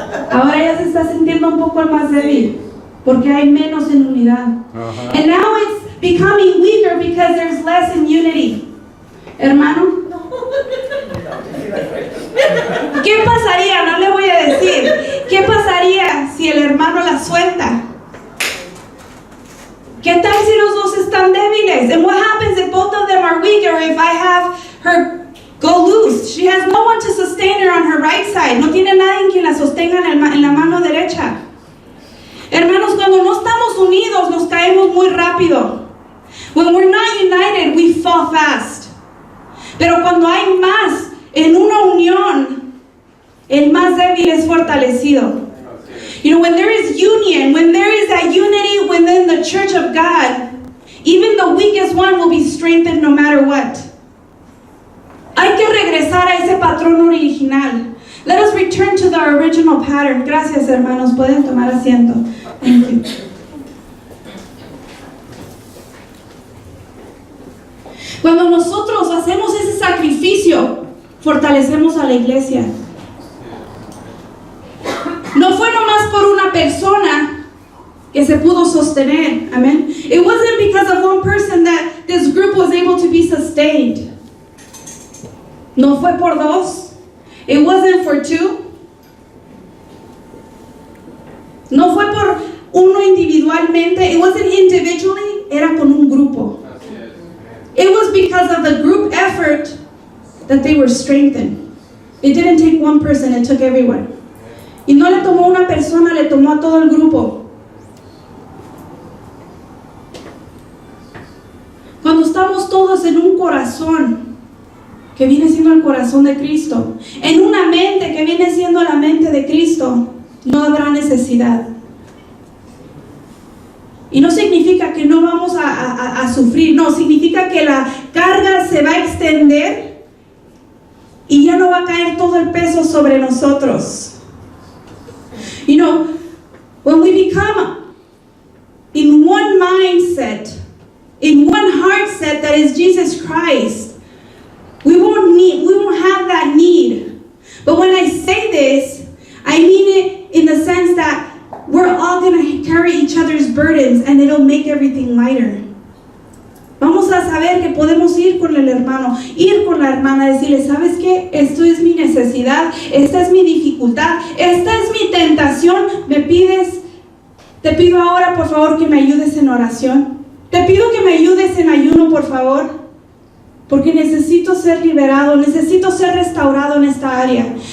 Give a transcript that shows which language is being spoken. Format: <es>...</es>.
<es>Ahora ella se está sintiendo un poco más débil porque hay menos en unidad.</es> <en>And now it's becoming weaker because there's less in unity.</en> <es>Hermano, ¿qué pasaría? No le voy a decir. ¿Qué pasaría si el hermano la suelta? ¿Qué tal si los dos están débiles?</es> <en>And what happens if both of them are weak, or if I have her go loose? She has no one to sustain her on her right side.</en> <es>No tiene nadie quien la sostenga en la mano derecha. Hermanos, cuando no estamos unidos, nos caemos muy rápido.</es> <en>When we're not united, we fall fast.</en> <es>Pero cuando hay más en una unión, el más débil es fortalecido.</es> <en>You know, when there is union, when there is that unity within the church of God, even the weakest one will be strengthened no matter what.</en> <es>Hay que regresar a ese patrón original.</es> <en>Let us return to the original pattern.</en> <es>Gracias, hermanos. Pueden tomar asiento.</es> <en>Thank you.</en> <es>Cuando nosotros hacemos ese sacrificio, fortalecemos a la iglesia. No fue nomás por una persona que se pudo sostener. Amen.</es> <en>It wasn't because of one person that this group was able to be sustained.</en> <es>No fue por dos.</es> <en>It wasn't for two.</en> <es>No fue por uno individualmente.</es> <en>It wasn't individually.</en> <es>Era con un grupo.</es> <en>It was because of the group effort that they were strengthened. It didn't take one person, it took everyone.</en> <es>Y no le tomó una persona, le tomó a todo el grupo. Cuando estamos todos en un corazón, que viene siendo el corazón de Cristo, en una mente que viene siendo la mente de Cristo, no habrá necesidad. Y no significa que no vamos a sufrir, no, significa que la carga se va a extender y ya no va a caer todo el peso sobre nosotros.</es> <en>You know, when we become in one mindset, in one heart set that is Jesus Christ, we won't have that need. But when I say this, I mean it in the sense that we're all going to carry each other's burdens and it'll make everything lighter.</en> <es>Vamos a saber que podemos ir con el hermano, ir con la hermana, decirle, ¿sabes qué? Esto es mi necesidad, esta es mi dificultad, esta es mi tentación. Te pido ahora, por favor, que me ayudes en oración. Te pido que me ayudes en ayuno, por favor, porque necesito ser liberado, necesito ser restaurado en esta área.</es>